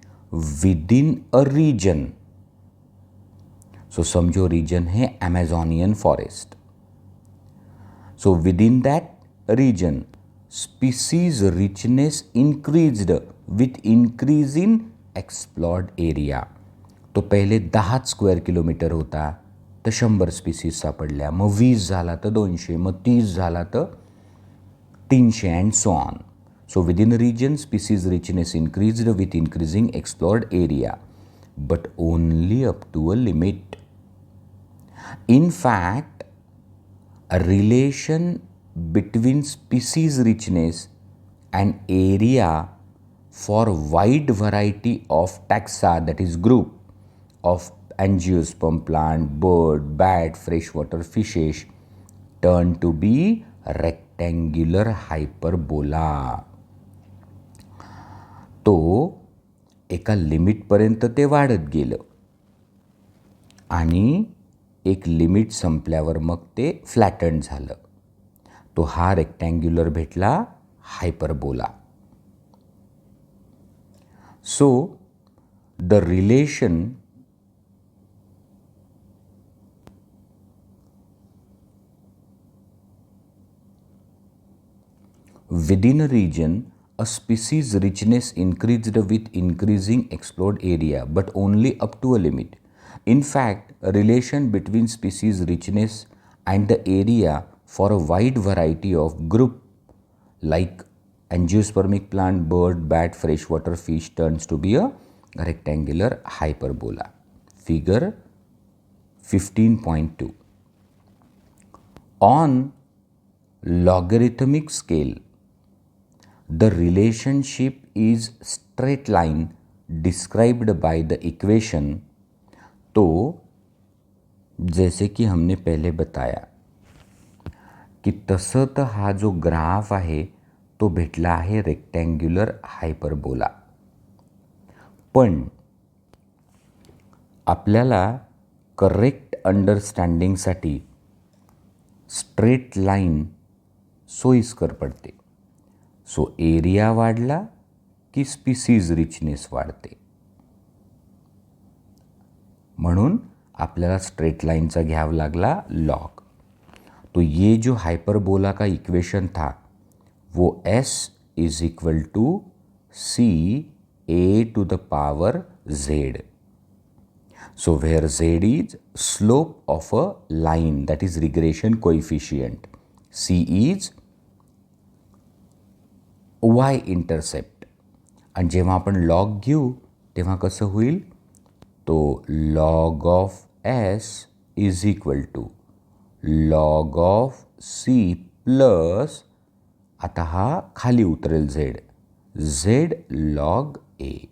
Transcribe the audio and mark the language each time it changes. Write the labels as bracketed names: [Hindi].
[English] Within a region, so [Hindi] समझो region है [English] Amazonian forest. So within that region, species richness increased with increase in explored area. [Marathi] तो पहिले 10 square kilometre होता तर 100 species सापडल्या, मग 20 झाला तर 200, मग 30 झाला तर 300 and so on. [English] So within a region, species richness increased with increasing explored area, but only up to a limit. In fact, a relation between species richness and area for wide variety of taxa, that is group of angiosperm plant, bird, bat, freshwater fishes, turned to be rectangular hyperbola. [Marathi] तो एका लिमिटपर्यंत ते वाढत गेलं आणि एक limit संपल्यावर मग ते फ्लॅटन झालं. तो हा रेक्टँग्युलर भेटला hyperbola. [English] So the relation within a region, a species richness increased with increasing explored area, but only up to a limit. In fact, a relation between species richness and the area for a wide variety of group like angiospermic plant, bird, bat, freshwater fish turns to be a rectangular hyperbola. Figure 15.2. On logarithmic scale, the relationship is straight line described by the equation. [Hindi] तो जैसे कि हमने पहले बताया की [Marathi] तसं तर हा जो ग्राफ आहे तो भेटला आहे रेक्टँग्युलर हायपरबोला. पण आपल्याला करेक्ट अंडरस्टँडिंगसाठी स्ट्रेट लाईन सोयीस्कर पडते. सो एरिया वाढला की स्पीसीज रिचनेस वाढते. म्हणून आपल्याला स्ट्रेट लाइनचा घ्यावा लागला लॉग. [Hindi] तो ये जो हाइपरबोला का इक्वेशन था वो s is equal to c a to the power z. [English] So where z is slope of a line, that is regression coefficient, c is y intercept. [Marathi] आणि जेव्हा आपण लॉग घेऊ तेव्हा कसं होईल, तो [English] log of s is equal to log of c plus, [Marathi] आता हा खाली उतरेल z लॉग a.